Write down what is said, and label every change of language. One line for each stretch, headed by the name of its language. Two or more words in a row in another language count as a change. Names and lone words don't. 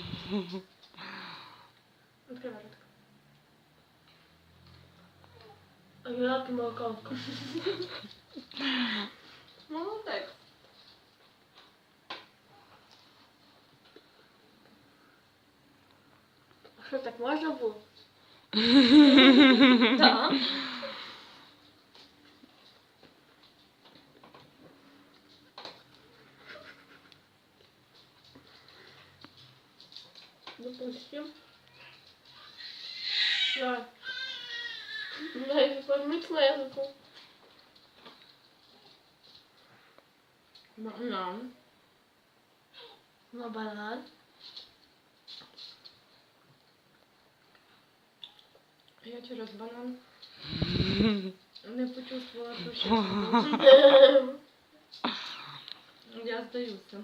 Ukrainian: Відкривай ротик. Огірок і морковка. Молодець. А що, так можна було? Так.
Russian: Допустим. Да. Дай помыть языку. Банан. На банан.
Ukrainian: Я через банан не почувствувала, що я здаюся.